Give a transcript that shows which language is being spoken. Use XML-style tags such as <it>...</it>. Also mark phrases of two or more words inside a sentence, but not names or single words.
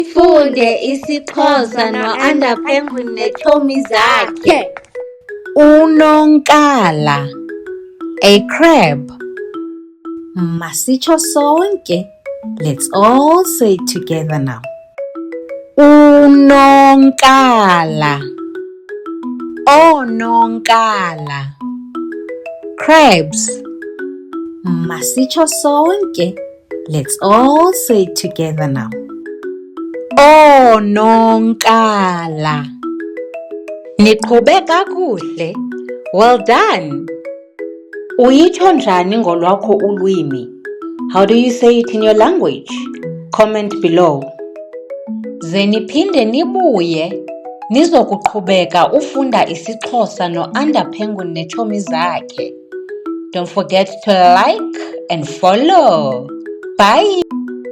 <xh>Funde isiXhosa no-Under Penguin neetshomi zakhe.</xh> <en>Unonkala, a crab.</en> <xh>Masitsho sonke.</xh> <en>Let's all say it together now.</en> <xh>Unonkala, oononkala. Crabs. Masitsho sonke.</xh> <en>Let's all say it together now.</en> <xh>Oononkala. Niqhube kakuhle.</xh> <en>Well done.</en> <xh>Uyitsho njani ngolwakho ulwimi?</xh> <en>How do you say it in your language? Comment below.</en> <xh>Ze niphinde nibuye nizokuqhubeka ufunda isiXhosa no-Under Penguin neetshomi zakhe.</xh> <en>Don't forget to like and follow. Bye.</en>